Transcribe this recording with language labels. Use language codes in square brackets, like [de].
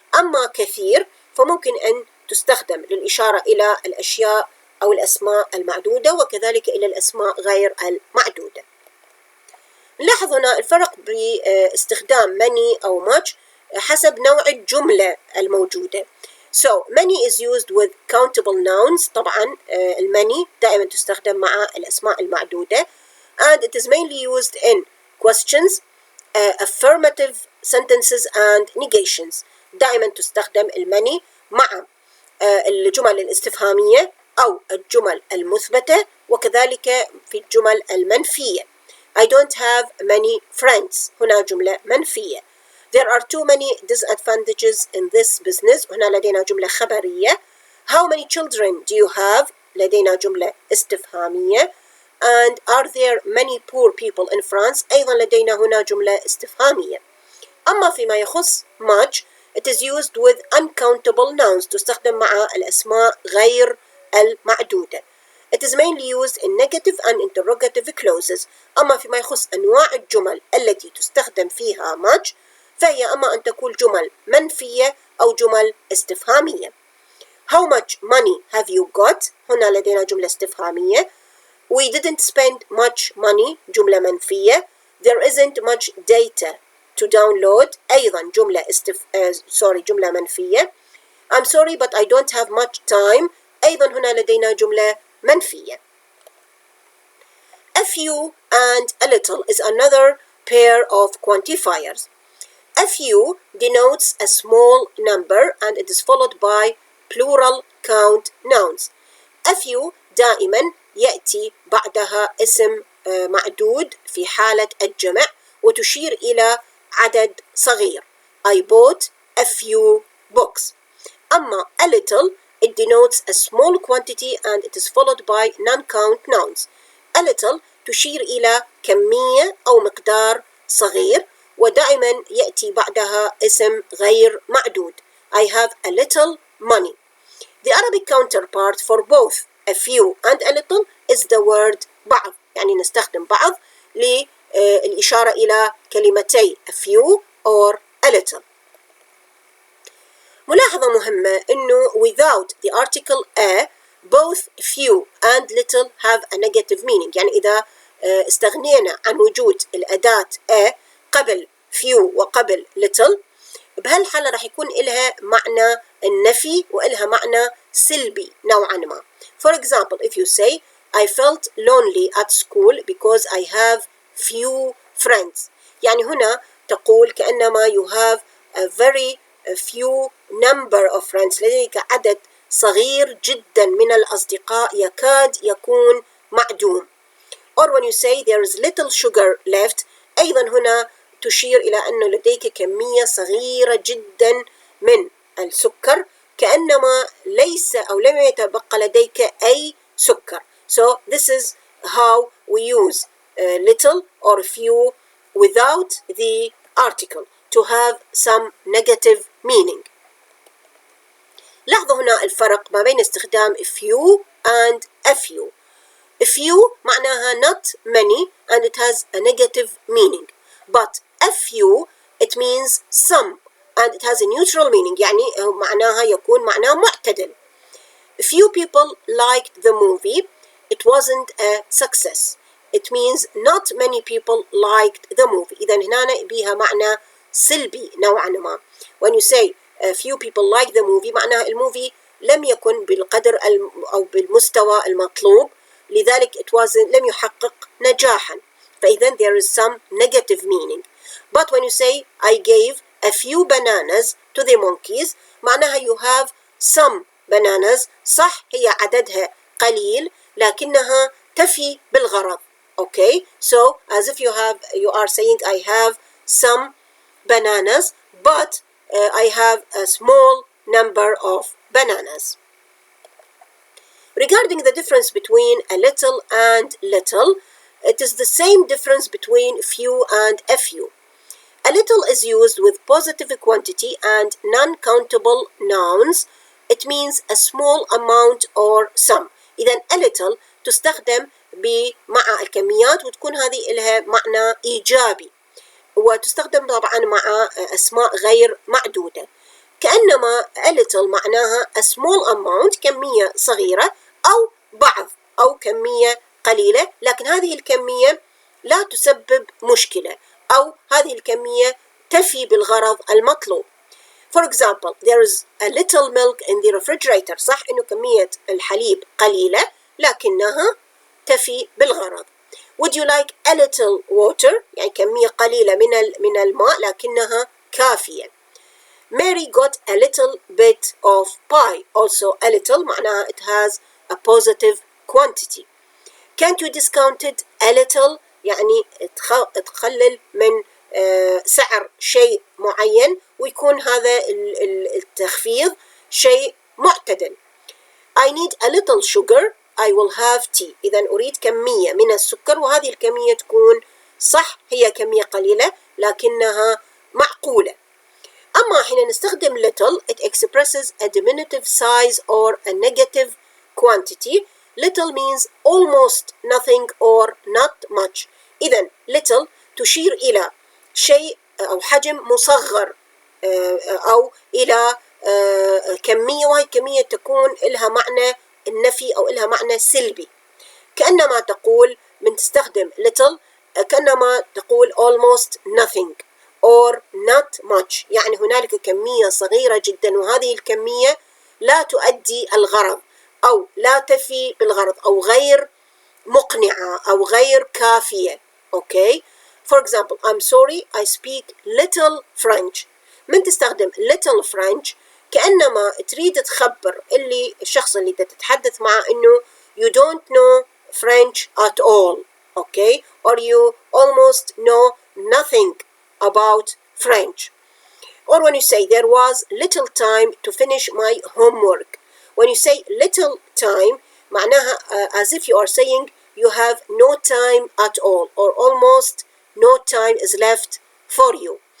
[ar] أما كثير فممكن أن تستخدم للإشارة إلى الأشياء أو الأسماء المعدودة، وكذلك إلى الأسماء غير المعدودة. نلاحظ هنا الفرق باستخدام many أو much حسب نوع الجملة الموجودة. [en] So many is used with countable nouns. [ar] طبعا many دائما تستخدم مع الأسماء المعدودة. [en] And it is mainly used in questions, affirmative sentences and negations. [ar] دائما تستخدم many مع الجمل الاستفهامية أو الجمل المثبتة، وكذلك في الجمل المنفية. [en] I don't have many friends. [ar] هنا جملة منفية. [en] There are too many disadvantages in this business. [ar] هنا لدينا جملة خبرية. [en] How many children do you have؟ [ar] لدينا جملة استفهامية. [en] And are there many poor people in France؟ [ar] أيضا لدينا هنا جملة استفهامية. أما فيما يخص [en] much, it is used with uncountable nouns. [ar] تستخدم مع الأسماء غير المعدودة. [en] It is mainly used in negative and interrogative clauses. [ar] أما فيما يخص أنواع الجمل التي تستخدم فيها much فهي أما أن تكون جمل منفية أو جمل استفهامية. [en] How much money have you got؟ [ar] هنا لدينا جملة استفهامية. [en] We didn't spend much money [ar] جملة منفية. [en] There isn't much data to download [ar] أيضا جملة جملة منفية. [en] I'm sorry but I don't have much time [ar] أيضا هنا لدينا جملة منفية. [en] A few and a little is another pair of quantifiers. A few denotes a small number and it is followed by plural count nouns. [ar] A few دائما يأتي بعدها اسم معدود في حالة الجمع وتشير إلى عدد صغير. [en] I bought a few books. [ar] أما [en] a little it denotes a small quantity and it is followed by non-count nouns. [ar] A little تشير إلى كمية أو مقدار صغير ودائما يأتي بعدها اسم غير معدود. [en] I have a little money. The Arabic counterpart for both a few and a little is the word بعض. [ar] يعني نستخدم بعض للإشارة إلى كلمتي a few or a little. ملاحظة مهمة إنه [en] without the article a both few and little have a negative meaning. [ar] يعني إذا استغنينا عن وجود الأداة a قبل few وقبل little بهالحالة راح يكون إلها معنى النفي وإلها معنى سلبي نوعا ما. [en] For example, if you say I felt lonely at school because I have few friends. [ar] يعني هنا تقول كأنما [en] you have a very few number of friends. [ar] لديك عدد صغير جدا من الأصدقاء يكاد يكون معدوم. [en] Or when you say there is little sugar left [ar] أيضا هنا تشير إلى أن لديك كمية صغيرة جدا من السكر كأنما ليس أو لم يتبقى لديك أي سكر. [en] So this is how we use little or few without the article to have some negative meaning. [ar] لاحظوا هنا الفرق ما بين استخدام few and a few. [en] few معناها not many and it has a negative meaning. But a few it means some and it has a neutral meaning. [ar] يعني معناها يكون معناه معتدل. [en] Few people liked the movie. It wasn't a success. It means not many people liked the movie. [ar] إذا هنا بيها معنى سلبي نوعا ما. [en] When you say few people liked the movie [ar] معناها الموفي لم يكن بالقدر أو بالمستوى المطلوب، لذلك لم يحقق نجاحا. فإذا [en] there is some negative meaning. But when you say I gave a few bananas to the monkeys [ar] معناها [en] you have some bananas. [ar] صح هي عددها قليل لكنها تفي بالغرض. [en] Okay, so as if you are saying I have some bananas but I have a small number of bananas. Regarding the difference between a little and little, it is the same difference between few and a few. A little is used with positive quantity and non-countable nouns. It means a small amount or some. [ar] إذن a little تستخدم مع الكميات وتكون هذه لها معنى إيجابي، وتستخدم طبعا مع أسماء غير معدودة. كأنما a little معناها [en] a small amount [ar] كمية صغيرة أو بعض أو كمية قليلة، لكن هذه الكمية لا تسبب مشكلة أو هذه الكمية تفي بالغرض المطلوب. [en] For example, there is a little milk in the refrigerator. [ar] صح إنه كمية الحليب قليلة لكنها تفي بالغرض. [en] Would you like a little water؟ [ar] يعني كمية قليلة من الماء لكنها كافية. [en] Mary got a little bit of pie. Also a little [ar] معناها [en] it has a positive quantity. Can't you discount it a little؟ [ar] يعني تقلل من سعر شيء معين ويكون هذا التخفيض شيء معتدل. [en] I need a little sugar. I will have tea. [ar] إذا أريد كمية من السكر وهذه الكمية تكون صح هي كمية قليلة لكنها معقولة. أما حين نستخدم [en] little it expresses a diminutive size or a negative quantity. Little means almost nothing or not much. [ar] إذا little تشير إلى شيء أو حجم مصغر أو إلى كمية، وهي الكمية تكون لها معنى النفي أو لها معنى سلبي. كأنما تقول من تستخدم little كأنما تقول [en] almost nothing or not much، [ar] يعني هنالك كمية صغيرة جدا وهذه الكمية لا تؤدي الغرض أو لا تفي بالغرض أو غير مقنعة أو غير كافية. [en] Okay. For example, I'm sorry I speak little French. [ar] من تستخدم little French كأنما تريد تخبر الشخص اللي تتحدث معه إنه [en] you don't know French at all. Okay. Or you almost know nothing about French. Or when you say there was little time to finish my homework. When you say little time [ar] معناها [en] as if you are saying you have no time at all or almost no time is left for you.